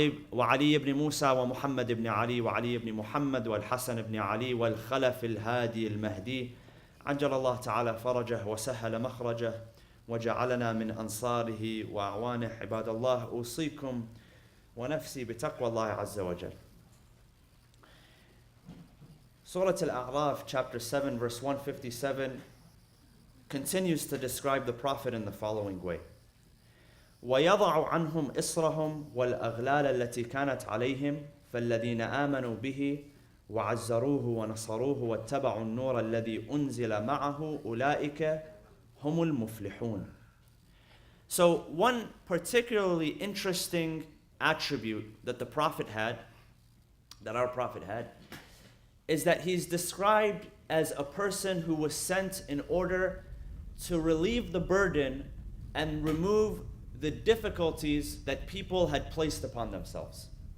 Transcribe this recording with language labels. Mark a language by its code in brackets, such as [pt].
[ar] وعلي بن موسى ومحمد بن علي وعلي بن محمد والحسن بن علي والخلف الهادي المهدي عجل الله تعالى فرجه وسهل مخرجه وجعلنا من أنصاره وأعوانه. عباد الله أوصيكم ونفسي بتقوى الله عز وجل. [en] Surah Al-A'raf, chapter 7, verse 157, continues to describe the Prophet in the following way. [ar] وَيَضَعُ عَنْهُمْ إِصْرَهُمْ وَالْأَغْلَالَ الَّتِي كَانَتْ عَلَيْهِمْ فالذين آمنوا به وعزروه ونصروه واتبعوا النور الذي أنزل معه أولئك هم المفلحون. [en] So one particularly interesting attribute that the Prophet had, that our Prophet had, is that he's described as a person who was sent in order to relieve the burden and remove the difficulties that people had placed upon themselves.